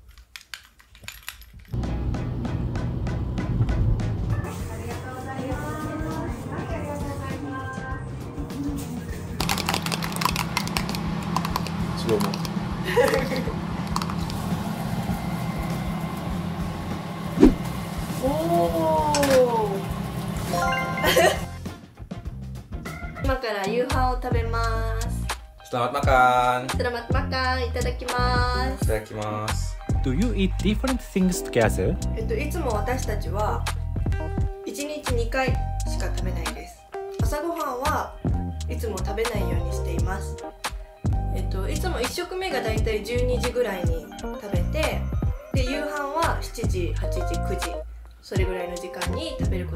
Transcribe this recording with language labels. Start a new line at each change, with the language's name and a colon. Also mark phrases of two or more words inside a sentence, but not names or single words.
Japanese: スローモ。今から夕飯を食べます。
Indonesian: Selamat makan. Selamat makan.
Japanese: いただきます。いただきます。
English: Do you eat different things together?
Japanese: いつも私たちは1日2回しか食べないです。朝ごはんはいつも食べないようにしています。いつも1食目がだいたい12時ぐらいに食べて、で夕飯は7時、8時、9時、それぐらいの時間に食べること。